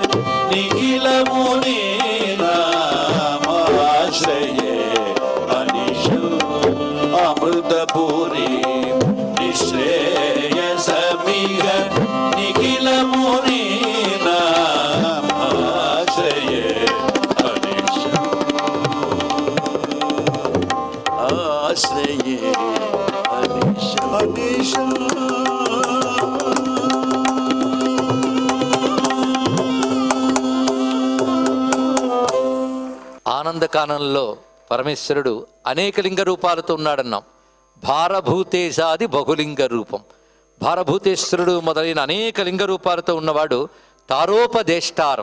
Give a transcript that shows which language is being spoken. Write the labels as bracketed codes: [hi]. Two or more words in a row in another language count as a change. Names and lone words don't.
[sa] निखिलमुनीनामाश्रये अनिशम् अमृतपुरीं निःश्रेयसमिह निखिलमुनीनामाश्रये अनिशम् आश्रये अनिशम् [te] ఆనందకానంలో పరమేశ్వరుడు అనేక లింగ రూపాలతో ఉన్నాడన్నాం. [sa] భారభూతేశాది బహులింగ రూపం. [te] భారభూతేశ్వరుడు మొదలైన అనేక లింగ రూపాలతో ఉన్నవాడు తారోపదేష్టారం.